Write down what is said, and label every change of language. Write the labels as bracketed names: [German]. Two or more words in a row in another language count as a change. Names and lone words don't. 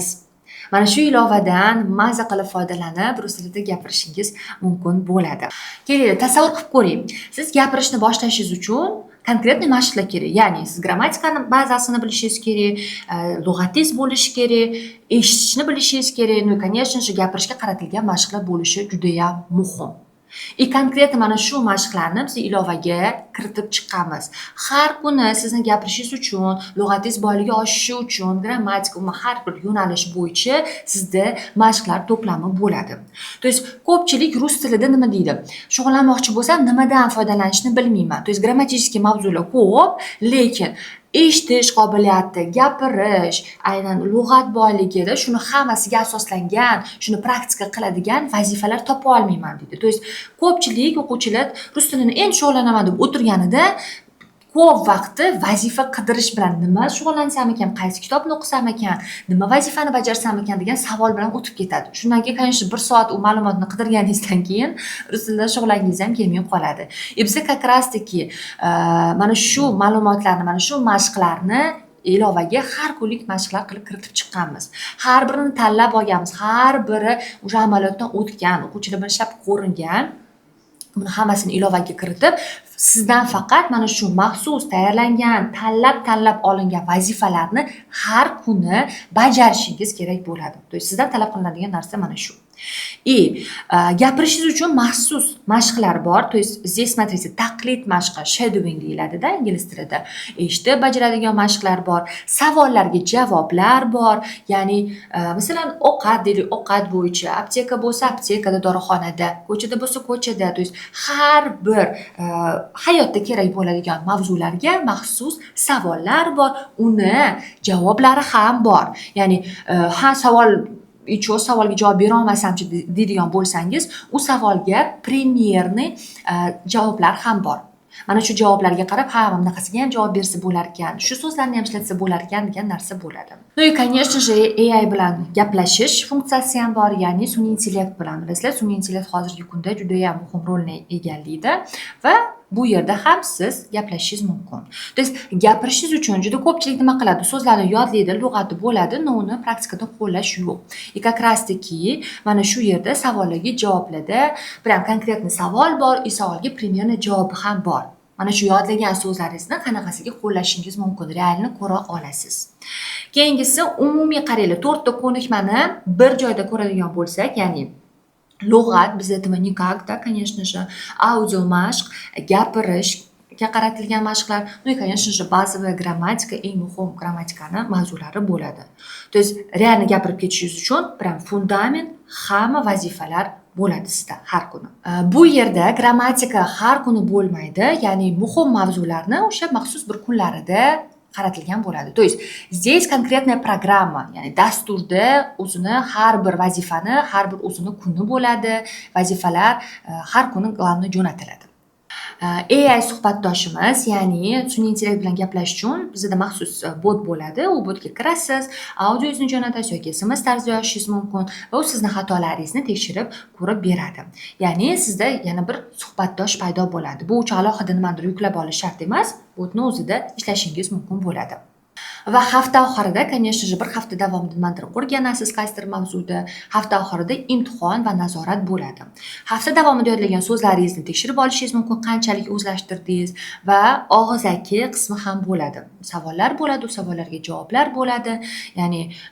[Uzbek] Mana shu ilovadan maza qilib foydalanib, rus tilida gapirishingiz mumkin bo'ladi. Keling, tasavvur qilib ko'ring. Siz gapirishni boshlashingiz uchun konkretniy mashqlar kerak. Ya'ni siz grammatikani bazasini bilishingiz kerak, lug'atingiz bo'lishi kerak, eshitishni bilishingiz kerak, [Russian] ну и конечно же [Uzbek] gapirishga qaratilgan mashqlar bo'lishi juda ham muhim. И konkretni mana shu mashqlarni biz ilovaga kiritib chiqamiz. Har kuni sizni gapirishingiz uchun, lug'atingiz boyligi oshishi uchun, grammatika va har bir yo'nalish bo'yicha sizda mashqlar to'plami bo'ladi. [Russian] То есть [Uzbek] ko'pchilik rus tilida nima deydi? Shug'ullanmoqchi bo'lsam, nimadan foydalanishni bilmayman. [Russian] То есть [Uzbek] grammatический mavzular ko'p, lekin eshitish qobiliyati, gapirish, aynan lug'at boyligida shuni hammasiga asoslangan, shuni praktika qiladigan vazifalar topa olmayman deydi. [Russian] То есть [Uzbek] ko'pchilik o'quvchilar rus tilini endi shug'ullanaman deb o'tirganida ko'p vaqti vazifa qidirish bilan nima shug'ullansam ekan, qaysi kitobni o'qisam ekan, nima vazifani bajarsam ekan degan savol bilan o'tib ketadi. Shundan keyin, конечно, 1 soat u ma'lumotni qidirganingizdan keyin rus tilida shug'ullangingiz ham kelmay qoladi. Biz [Russian] как раз [Uzbek] taки mana shu ma'lumotlarni, mana shu mashqlarni ilovaga har kunlik mashqlar qilib kiritib chiqqanmiz. Har birini tanlab olganmiz. Har biri o'sha amaliyotdan o'tgan, o'quvchilar bilan ishlab ko'ringan. Buni hammasini ilovaga kiritib, sizdan faqat mana shu maxsus tayyorlangan, tanlab olingan vazifalarni har kuni bajarishingiz kerak bo'ladi. [Russian] То есть [Uzbek] sizdan talab qilinadigan narsa mana shu. И gapirishingiz uchun maxsus mashqlar bor. [Russian] То есть здесь смотрите, [Uzbek] taqlid mashqi, shadowing deyiladi-da ingliz tilida. Eshitib bajaradigan mashqlar bor, savollarga javoblar bor. Ya'ni masalan, ovqat deylik, ovqat bo'yicha, apteka bo'lsa, aptekada, dorixonada, ko'chada bo'lsa, ko'chada. [Russian] То есть [Uzbek] har bir hayotda kerak bo'ladigan mavzularga maxsus savollar bor, uni javoblari ham bor. Ya'ni ha savol savolga javob bera olmasam-chi deydigan bo'lsangiz, u savolga premyerniy javoblar ham bor. Mana shu javoblarga qarab, ha, bunaqasiga ham javob bersa bo'lar ekan, shu so'zlarni ham ishlatsa bo'lar ekan degan narsa bo'ladi. [Russian] Ну и, конечно же, [Uzbek] AI bilan gaplashish funksiyasi ham bor, ya'ni sun'iy intellekt bilan. Bilasizlar, sun'iy intellekt hozirgi kunda juda ham muhim rolni egallaydi va bu yerda ham siz gaplashishingiz mumkin. [Russian] То есть [Uzbek] gapirishingiz uchun juda ko'pchilik nima qiladi? So'zlarni yodlaydi, lug'ati bo'ladi, но uni praktikada qo'llash yo'q. [Russian] И как раз таки [Uzbek] mana shu yerda savollarga javoblarda prям konkretniy savol bor, и savolga примерный javobi ham bor. Mana shu yodlagan so'zlaringizni qanaqasiga qo'llashingiz mumkin, realni ko'ra olasiz. Keyingisi umumiy qaranglar, 4 ta ko'nikmani bir joyda ko'radigan bo'lsak, ya'ni lug'at, biz aytamiz [Russian] никак, да, конечно же, [Uzbek] audio mashq, gapirishga qaratilgan mashqlar, [Russian] ну и, конечно же, [Uzbek] bazaviy grammatika, eng muhim grammatikani mavzulari bo'ladi. [Russian] То есть [Uzbek] realni gapirib ketishingiz uchun prям fundament hamma vazifalar bo'ladi sizda har kuni. Bu yerda grammatika har kuni bo'lmaydi, ya'ni muhim mavzularni o'sha maxsus bir kunlarida qaratilgan bo'ladi. [Russian] То есть здесь конкретная программа, [Uzbek] ya'ni dasturda o'zini har bir vazifani, har bir o'zini kuni bo'ladi, vazifalar har kuni globni jo'natiladi. AI suhbatdoshimiz, ya'ni sun'iy intellekt bilan gaplashish uchun bizda maxsus bot bo'ladi. U botga kirasiz, audiozni jo'natasiz yoki SMS tarzida yozishingiz mumkin va u sizni xatolaringizni tekshirib ko'rib beradi. Ya'ni sizda yana bir suhbatdosh paydo bo'ladi. Bu uchun alohida nimadir yuklab olish shart emas, botni o'zida ishlashingiz mumkin bo'ladi. Va hafta oxirida, [Russian] конечно же, [Uzbek] bir hafta davomida nimadir o'rganasiz qaysidir mavzuda. Hafta oxirida imtihon va nazorat bo'ladi. Hafta davomida yodlagan so'zlaringizni tekshirib olishingiz mumkin, qanchalik o'zlashtirdingiz va og'zaki qismi ham bo'ladi. Savollar bo'ladi, u savollarga javoblar bo'ladi.